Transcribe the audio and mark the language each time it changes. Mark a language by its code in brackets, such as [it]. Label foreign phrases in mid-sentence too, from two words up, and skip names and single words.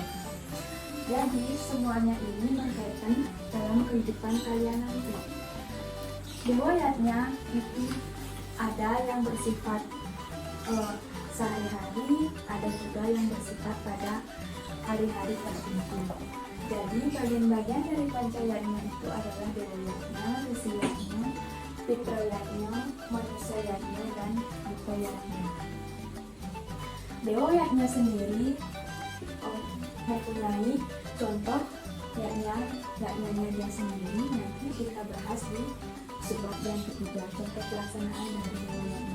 [id] Jadi semuanya ini berkaitan dalam kehidupan kalian nanti. Dewayatnya itu ada yang bersifat sehari-hari, ada juga yang bersifat pada hari-hari tertentu. Jadi bagian-bagian dari panjayatnya itu adalah dewayatnya, resiyatnya, fitrayatnya, manusayatnya, dan butayatnya. Dewayatnya sendiri mempunyai contoh yaknya dia sendiri. Nanti kita bahas di subbab yang ketiga, contoh pelaksanaan dari dewayatnya.